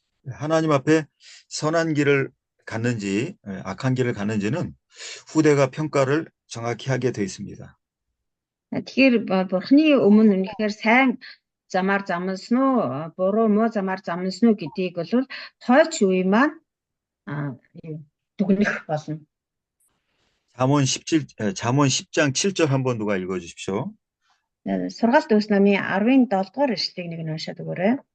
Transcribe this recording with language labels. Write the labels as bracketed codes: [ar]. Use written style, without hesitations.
[ko] 하나님 앞에 선한 길을 갔는지 악한 길을 갔는지는 후대가 평가를 정확히 하게 돼 있습니다. [mn] Тэгэхээр бурхны өмнө үнэхээр сайн замаар замнасан уу, буруу муу замаар замнасан уу гэдгийг бол хойч үе маань дүгнэх болно. [ko] 잠언 10장 7절 한번 누가 읽어 주십시오. [mn] Сургаалт ус намын 17 дугаар ишлэгийг нэг нь уншаад өгөөрэй.